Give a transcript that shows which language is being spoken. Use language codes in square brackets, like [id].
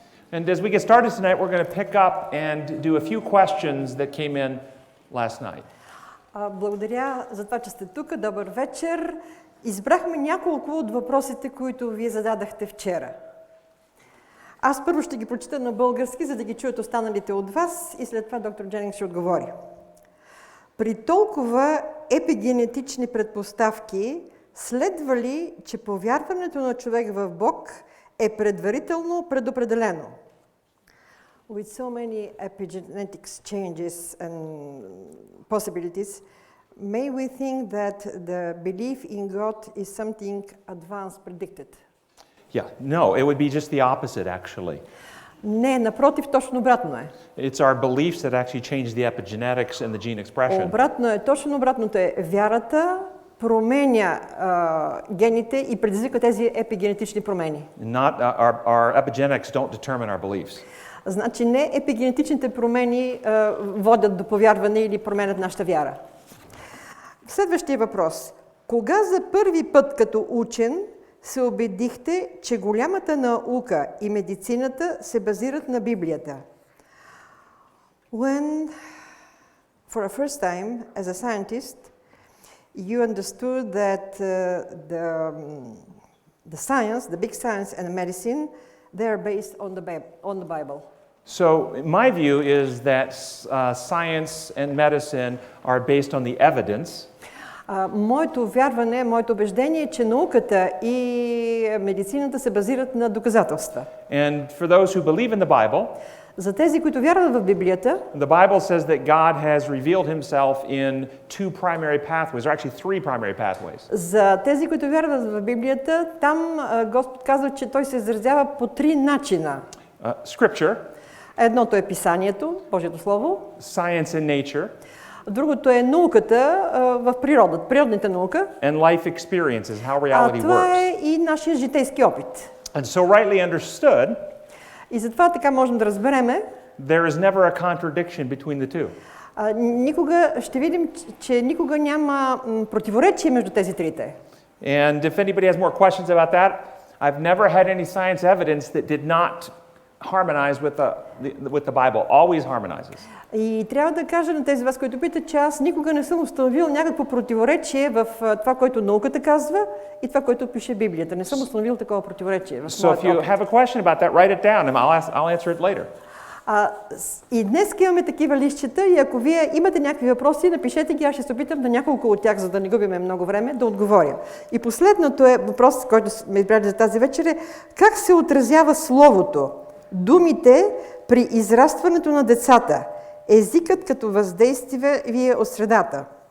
[en] And as we get started tonight, we're going to pick up and do a few questions that came in last night. [bg] Благодаря за това, че сте тук. Добър вечер. Избрахме няколко от въпросите, които вие зададахте вчера. Аз първо ще ги прочита на български, за да ги чуят останалите от вас и след това доктор Дженингс ще отговори. При толкова епигенетични предпоставки, следва ли, че повярването на човек в Бог е предварително предопределено? [en] With so many epigenetics changes and possibilities, may we think that the belief in God is something advanced predicted? Yeah, no, it would be just the opposite actually. [bg] Не, напротив, точно обратно е. [en] It's our beliefs that actually change the epigenetics and the gene expression. [bg] Обратно е, точно обратното е. Вярата променя гените и предизвика тези епигенетични промени. [en] Not our epigenetics don't determine our beliefs. [bg] Значи не епигенетичните промени водят до повярване или променят нашата вяра. Следващия въпрос. Кога за първи път като учен се убедихте, че голямата наука и медицината се базират на Библията? [en] When, for the first time, as a scientist, you understood that the science, the big science and the medicine, they are based on the Bible. So my view is that science and medicine are based on the evidence. [bg] Моето вярване, моето убеждение е, че науката и медицината се базират на доказателства. [en] And for those who believe in the Bible, [bg] за тези, които вярват в Библията, [en] the Bible says that God has revealed himself in two primary pathways, or actually three primary pathways. [bg] За тези, които вярват в Библията, там Господ казва, че той се изразява по три начина. [en] Scripture. [bg] Едното е писанието, Божието слово. [en] Science and nature. [bg] Другото е науката в природата, природната наука. [en] And life experiences, how reality works. [bg] Това е и нашия житейски опит. [en] And so rightly understood, [bg] и затова така можем да разбереме, [en] there is never a contradiction between the two. [bg] Никога ще видим, че никога няма противоречие между тези трите. [en] And if anybody has more questions about that, I've never had any science evidence that did not harmonize with the Bible. Always harmonizes. И [bg] трябва да кажа на тези вас, които питат, че аз никога не съм установил някакво противоречие в това, което науката казва и това, което пише Библията. Не съм установил такова противоречие в моят опит. [en] So if you have a question about that, write it down and I'll answer it later. [bg] И днес имаме такива листчета и ако вие имате някакви въпроси, напишете ги, аз ще се опитам на няколко от тях, за да не губиме много време, да отговоря. И последното е въпрос, който сме избрали за тази вечер, е как се отразява Словото думите при израстването на децата, езикът като въздействие от средата.